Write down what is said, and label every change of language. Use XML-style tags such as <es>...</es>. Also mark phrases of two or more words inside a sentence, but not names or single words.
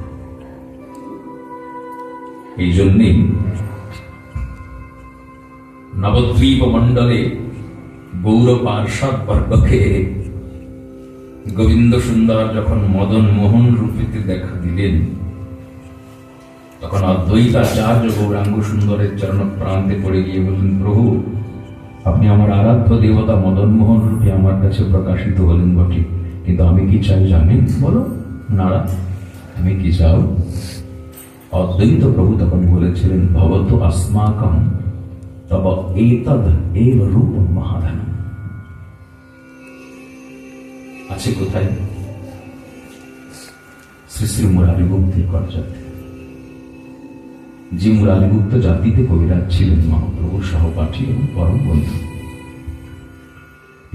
<bn>এই জন্যেই নবদ্বীপ মণ্ডলে গৌর পার্ষদ বর্গকে গোবিন্দ সুন্দর যখন মদন মোহন রূপেতে দেখা দিলেন, তখন অদ্বৈতাচার্য গৌরাঙ্গ সুন্দরের চরণ প্রান্তে পড়ে গিয়ে বললেন, প্রভু, আপনি আমার আরাধ্য দেবতা মদন মোহন রূপে আমার কাছে প্রকাশিত হলেন বটে, কিন্তু আমি কি চাই জানেন? বলো নারা, তুমি কি চাও? অদ্বৈত প্রভু তখন বলেছিলেন,</bn> <sa>ভবত अस्माकं তব এতদ এব রূপম মহাধনম।</sa> <bn>আছে কোথায়? শ্রী শ্রী মুরারিগুপ্তের করজাতে। যে মুরারিগুপ্ত জাতিতে কবিরাজ ছিলেন, মহাপ্রভুর সহপাঠী এবং পরম বন্ধু।</bn>